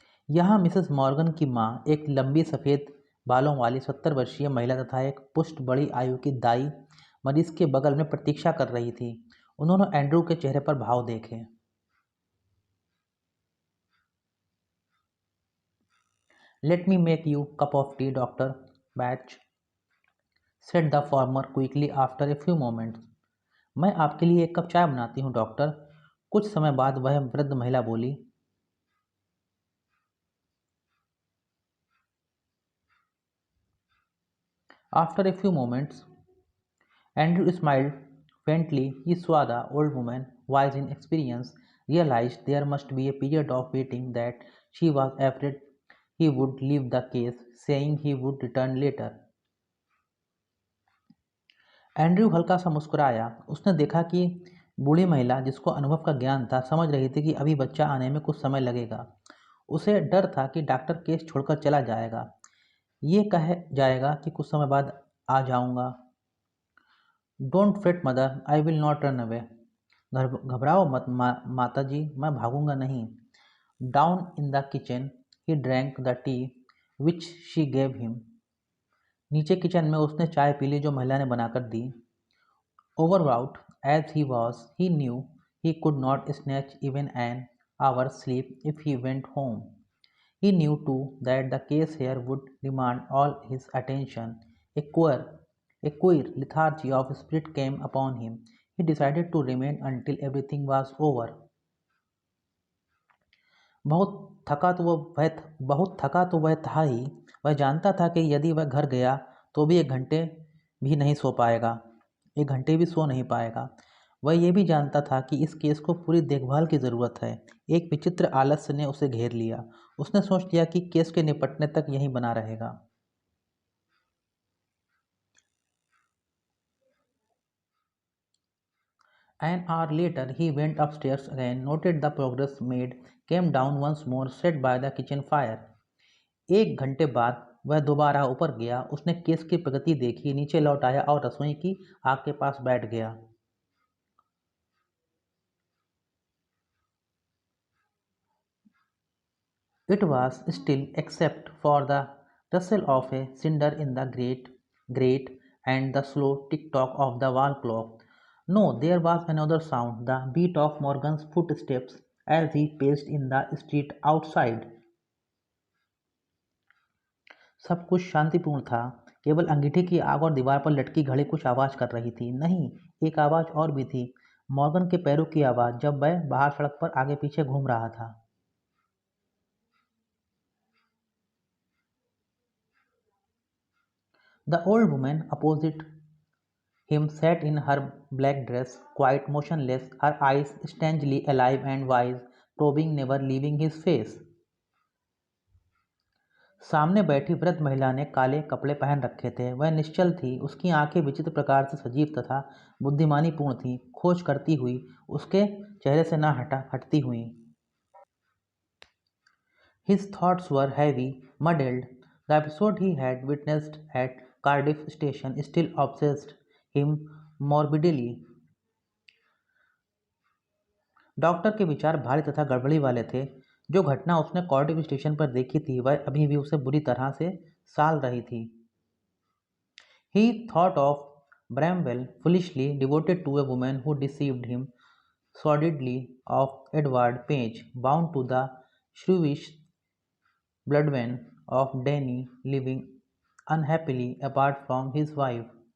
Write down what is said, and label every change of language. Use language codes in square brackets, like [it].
[hi] यहाँ Mrs Morgan की माँ, एक लंबी सफ़ेद बालों वाली 70 वर्षीय महिला तथा एक पुष्ट बड़ी आयु की दाई मरीज के बगल में प्रतीक्षा कर रही थी। उन्होंने एंड्रू के चेहरे पर भाव देखे। [en] Let me make you a cup of tea, Dr. Batch, said the former quickly after a few moments. [hi] मैं आपके लिए एक कप चाय बनाती हूँ डॉक्टर। कुछ समय बाद वह वृद्ध महिला बोली। [en] After a few moments, Andrew smiled faintly. He saw the old woman, wise in experience, realized there must be a period of waiting, that she was afraid he would leave the case, saying he would return later. [hi] Andrew हल्का सा मुस्कुराया। उसने देखा कि बूढ़ी महिला, जिसको अनुभव का ज्ञान था, समझ रही थी कि अभी बच्चा आने में कुछ समय लगेगा। उसे डर था कि डॉक्टर केस छोड़कर चला जाएगा। ये कह जाएगा कि कुछ समय बाद आ जाऊंगा। [en] Don't fret mother, I will not run away. [hi] घबराओ मत माता जी, मैं भागूंगा नहीं। [en] Down in the kitchen he drank the tea which she gave him. [hi] नीचे किचन में उसने चाय पी ली जो महिला ने बनाकर दी। [en] Overwrought as he was, he knew he could not snatch even an hour's sleep if he went home. He knew too that the case here would demand all his attention. A queer lethargy of spirit came upon him. He decided to remain until everything was over. [hi] बहुत बहुत थका तो वह था ही। वह जानता था कि यदि वह घर गया तो भी 1 घंटे भी नहीं सो पाएगा। 1 घंटे भी सो नहीं पाएगा। वह यह भी जानता था कि इस केस को पूरी देखभाल की ज़रूरत है। एक विचित्र आलस्य ने उसे घेर लिया। उसने सोच लिया कि केस के निपटने तक यहीं बना रहेगा। [en] An hour later he went upstairs again, noted the progress made, came down once more, sat by the kitchen fire. [hi] 1 घंटे बाद वह दोबारा ऊपर गया। उसने केस की प्रगति देखी, नीचे लौट आया और रसोई की आग के पास बैठ गया। [en] It was still, except for the rustle of a cinder in the grate and the slow tick-tock of the wall clock. No, there was another sound, the beat of Morgan's footsteps as he paced in the street outside. [hi] सब कुछ शांतिपूर्ण था। केवल अंगीठी की आग और दीवार पर लटकी घड़ी कुछ आवाज कर रही थी। नहीं, एक आवाज और भी थी। मॉर्गन के पैरों की आवाज, जब वह बाहर सड़क पर आगे पीछे घूम रहा था। [en] The old woman opposite him sat in her black dress, quite motionless, her eyes strangely alive and wise, probing, never leaving his face. [hi] सामने बैठी वृद्ध महिला ने काले कपड़े पहन रखे थे। वह निश्चल थी। उसकी आंखें विचित्र प्रकार से सजीव तथा बुद्धिमानी पूर्ण थीं, खोज करती हुई, उसके चेहरे से न हटती हुई। [en] His thoughts were heavy, muddled. The episode he had witnessed at Cardiff Station still obsessed him morbidly. [hi] Doctor के विचार भारी तथा गड़बड़ी वाले थे। जो घटना उसने कार्डिफ स्टेशन पर देखी थी, वह अभी भी उसे बुरी तरह से साल रही थी। [en] He thought of Bramwell, foolishly devoted to a woman who deceived him, sordidly of Edward Page, bound to the shrewish bloodline of Danny, living unhappily apart from his wife.